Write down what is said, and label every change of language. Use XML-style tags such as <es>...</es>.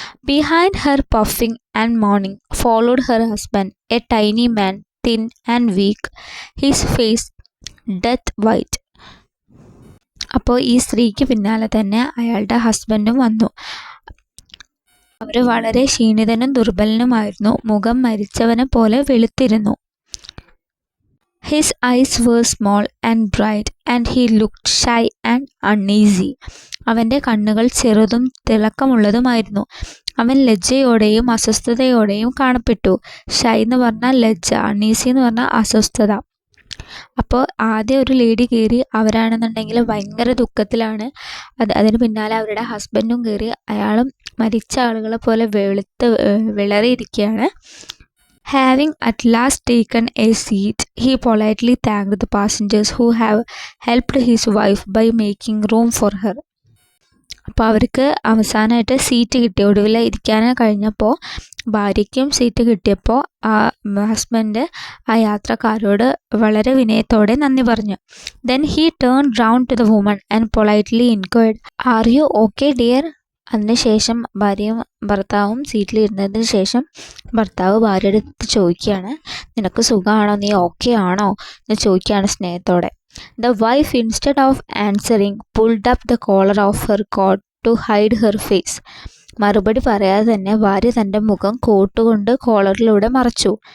<en>Behind her, puffing and mourning, followed her husband, a tiny man, thin and weak, his face death white.</en> <ml>അപ്പോൾ ഈ സ്ത്രീക്ക് പിന്നാലെ തന്നെ അയാളുടെ ഹസ്ബൻഡും വന്നു. അവർ വളരെ ക്ഷീണിതനും ദുർബലനുമായിരുന്നു. മുഖം മരിച്ചവനെ പോലെ വെളുത്തിരുന്നു.</ml> <en>His eyes were small and bright and he looked shy and uneasy.</en> <ml>അവൻ്റെ കണ്ണുകൾ ചെറുതും തിളക്കമുള്ളതുമായിരുന്നു. അവൻ ലജ്ജയോടെയും അസ്വസ്ഥതയോടെയും കാണപ്പെട്ടു. ഷൈ എന്ന് പറഞ്ഞാൽ ലജ്ജ, അണീസി എന്ന് പറഞ്ഞാൽ അസ്വസ്ഥത. അപ്പോൾ ആദ്യം ഒരു ലേഡി കയറി, അവരാണെന്നുണ്ടെങ്കിൽ ഭയങ്കര ദുഃഖത്തിലാണ്. അതിന് പിന്നാലെ അവരുടെ ഹസ്ബൻഡും കയറി, അയാളും മരിച്ച ആളുകളെ പോലെ വിളറിയിരിക്കുകയാണ്.</ml> <en>Having at last taken a seat, he politely thanked the passengers who have helped his wife by making room for her.</en> <ml>അപ്പോൾ അവർക്ക് അവസാനമായിട്ട് സീറ്റ് കിട്ടി. ഒടുവിൽ ഇരിക്കാൻ കഴിഞ്ഞപ്പോൾ ഭാര്യയ്ക്കും സീറ്റ് കിട്ടിയപ്പോൾ ആ ഹസ്ബൻഡ് ആ യാത്രക്കാരോട് വളരെ വിനയത്തോടെ നന്ദി പറഞ്ഞു.</ml> <en>Then he turned round to the woman and politely inquired, "Are you okay, dear?"</en> <ml>അതിനുശേഷം ഭാര്യയും ഭർത്താവും സീറ്റിലിരുന്നതിന് ശേഷം ഭർത്താവ് ഭാര്യയുടെ അടുത്ത് ചോദിക്കുകയാണ്, നിനക്ക് സുഖമാണോ, നീ ഓക്കെ ആണോ എന്ന് ചോദിക്കുകയാണ് സ്നേഹത്തോടെ.</ml> <en>The wife, instead of answering, pulled up the collar of her coat to hide her face.</en> <ml>മറുപടി പറയാതെ തന്നെ ഭാര്യ തൻ്റെ മുഖം കോട്ടുകൊണ്ട് കോളറിലൂടെ മറച്ചു.</ml>